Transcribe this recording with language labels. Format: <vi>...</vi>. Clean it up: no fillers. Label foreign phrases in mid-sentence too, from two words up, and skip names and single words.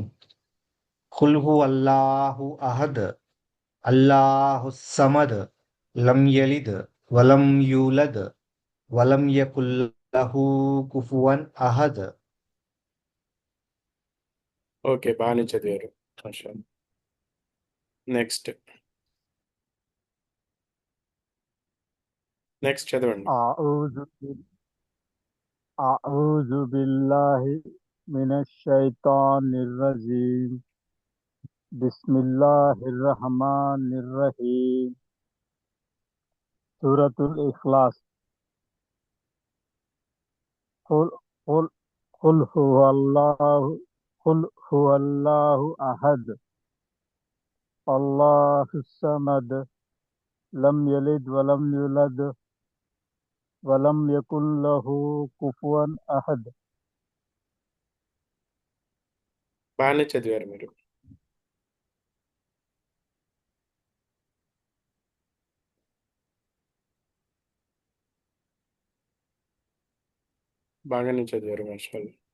<ar>قل هو الله أحد الله الصمد لم يلد ولم يولد ولم يكن له كفوا أحد.</ar> <te>ఓకే, బాగానే చదివారు. నెక్స్ట్ నెక్స్ట్ చదవండి.</te> <ar>أعوذ أعوذ بالله من الشيطان الرجيم بسم الله الرحمن الرحيم سورة الإخلاص قل قل قل هو الله قل هو الله أحد الله الصمد لم يلد ولم يولد ولم يكن له كفوا أحد.</ar> <te>బాగానే చదివారు మీరు. బాగానే చదివారు మాషాల్లా.</te>